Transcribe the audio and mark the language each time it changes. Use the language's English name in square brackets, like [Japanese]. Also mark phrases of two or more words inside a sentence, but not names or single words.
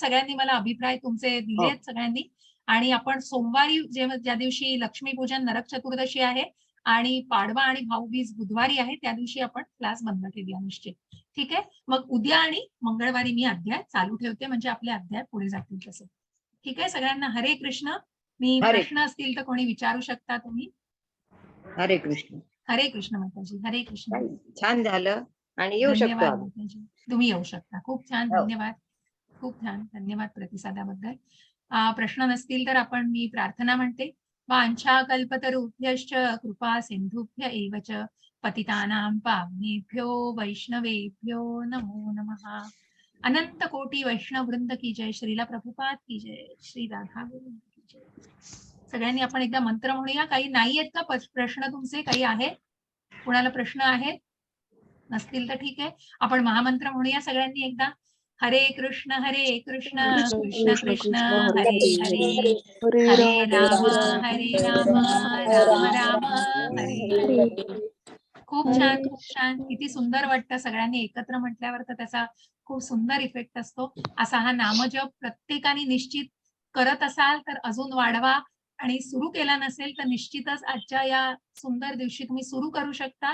[Marathi] सगळ्यांनी मला अभिप्राय तुमचे दिलेत सगळ्यांनी. आणि आपण सोमवारी ज्या दिवशी लक्ष्मीपूजन नरक चतुर्दशी आहे आणि पाडवा आणि भाऊबीज बुधवारी आहे त्या दिवशी आपण क्लास बंद ठेवूया निश्चित. ठीक आहे? मग उद्या आणि मंगळवारी मी अध्याय चालू ठेवते म्हणजे आपले अध्याय पुढे जातील तसे. ठीक आहे? सगळ्यांना हरे कृष्ण. मी हरे. प्रश्न असतील तर कोणी विचारू शकता तुम्ही. हरे कृष्ण. हरे कृष्ण माताजी. हरे कृष्ण. छान झालं आणि येऊ शकतो धन्यवाद आम्ही. माताजी. तुम्ही येऊ शकता. खूप छान. हो. धन्यवाद. खूप छान. धन्यवाद प्रतिसादाबद्दल. प्रश्न नसतील तर आपण मी प्रार्थना म्हणते. [Sanskrit] वांछा कल्पतरुभ्यश्च कृपा सिंधुभ्य एव च पतितानां पावनेभ्यो वैष्णवेभ्यो नमो नमः. [Hindi] अनंत कोटी वैष्णव वृंद की जय. श्रीला प्रभुपाद की जय. श्री राधा गोविंद की जय. [Marathi] सगळ्यांनी आपण एकदा मंत्र म्हणूया. काही नाही आहेत का प्रश्न तुमचे? काही आहेत? कुणाला प्रश्न आहेत? नसतील तर ठीक आहे. आपण महामंत्र म्हणूया सगळ्यांनी एकदा. [Sanskrit] हरे कृष्ण कृष्ण कृष्ण हरे हरे. हरे राम राम राम हरे हरे. [Marathi] खूप छान. खूप छान. किती सुंदर वाटतं सगळ्यांनी एकत्र म्हटल्यावर तर त्याचा खूप सुंदर इफेक्ट असतो. असा हा नामजप प्रत्येकाने निश्चित करत असाल तर अजून वाढवा आणि सुरू केला नसेल तर निश्चितच आजच्या या सुंदर दिवशी तुम्ही सुरू करू शकता.